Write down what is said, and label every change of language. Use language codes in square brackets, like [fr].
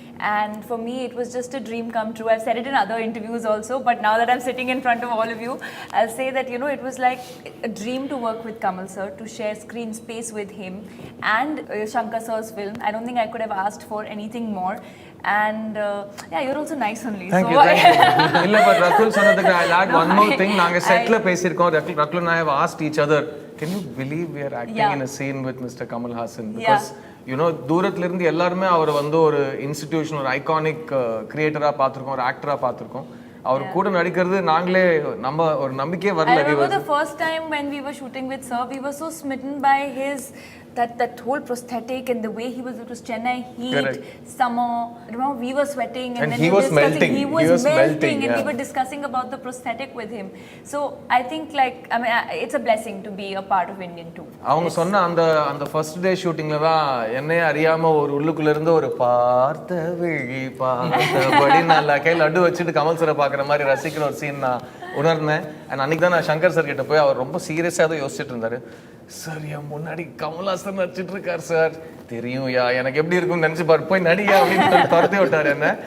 [en] And for me, it was just a dream come true. I've said it in other interviews also, but now that I'm sitting in front of all of you, I'll say that, it was like a dream to work with Kamal sir, to share screen space with him and Shankar sir's film. I don't think I could have asked for anything more. And you're also nice only. Thank you. இல்ல, but Rakul சொன்னதுக்கு I'll add one more thing. [ta] நாங்க செட்ல பேசியிருக்கோம். [en] Rakul and I have asked each other, can you believe we are acting in a scene with Mr. Kamal Haasan? [ta] Because தூரத்துல இருந்து எல்லாருமே அவர் வந்து ஒரு இன்ஸ்டிடியூஷன், ஒரு ஐகானிக் கிரியேட்டரா பார்த்திருக்கோம், ஒரு ஆக்டரா பார்த்திருக்கோம். அவர் கூட நடிக்கிறது நாங்களே நம்ம ஒரு நம்பிக்கையே வரல. [en] I remember the first time when we were shooting with sir, we were so smitten by his that whole prosthetic and the way he was, it was Chennai heat. Correct. Summer, remember we were sweating and then he was melting. He was melting and we were discussing about the prosthetic with him. So I think it's a blessing to be a part of Indian 2. [ta] அவங்க சொன்ன அந்த first day ஷூட்டிங்ல தான் என்னையே அறியாம ஒரு உள்ளுக்குள்ள இருந்து ஒரு பார்த்த விழி பார்த்தபடி நான் கையில் லட்டு வச்சுட்டு கமல் சரை பார்க்குற மாதிரி ரசிக்கிற ஒரு சீன் நான் உணர்ந்தேன். அண்ட் அன்னைக்கு தான் நான் சங்கர் சார் கிட்ட போய், அவர் ரொம்ப சீரியஸாக தான் யோசிச்சுட்டு இருந்தாரு. சார், என் முன்னாடி கமல்ஹாசன் நடிச்சிட்டு இருக்கார் சார், தெரியும் யா, எனக்கு எப்படி இருக்கும்னு நினைச்சு பாரு, போய் நடிகா அப்படின்னு துரத்தி விட்டாரு என்ன.